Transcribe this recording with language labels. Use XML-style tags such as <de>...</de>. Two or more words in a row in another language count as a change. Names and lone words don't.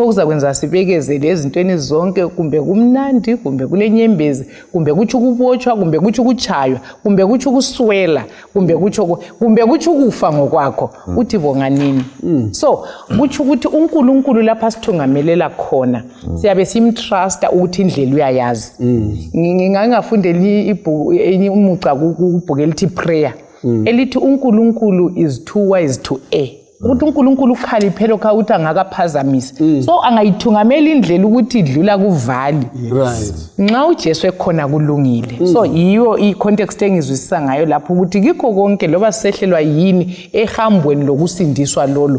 <nd>kuzakwenza sibekezele ezintweni zonke kumbe kumnandi kumbe kulenyembezi kumbe kuthi ukubotshwa kumbe kuthi ukuchaywa kumbe kuthi ukuswela kumbe kuthi ukufa ngokwakho uthi bonganini so kuthi ukuthi uNkulunkulu lapha sithungamelela khona siyabe simtrusta ukuthi indlela uyayazi ngingafundeli ibhuku umuca kubhuku elithi prayer elithi uNkulunkulu</nd> <en>is too wise to err.</en> <nd>Ukuthi uNkulunkulu ukhaliphele ukuthi angakaphazamisi. So angayithungamela indlela ukuthi idlula kuvali.</nd> <en>Right.</en> <nd>Nxa uJesu ekhona kulungile. So yiyo icontext engizwisisa ngayo lapho ukuthi kikho konke loba sehlelwa yini ehambweni lokusindiswa lolo.</nd>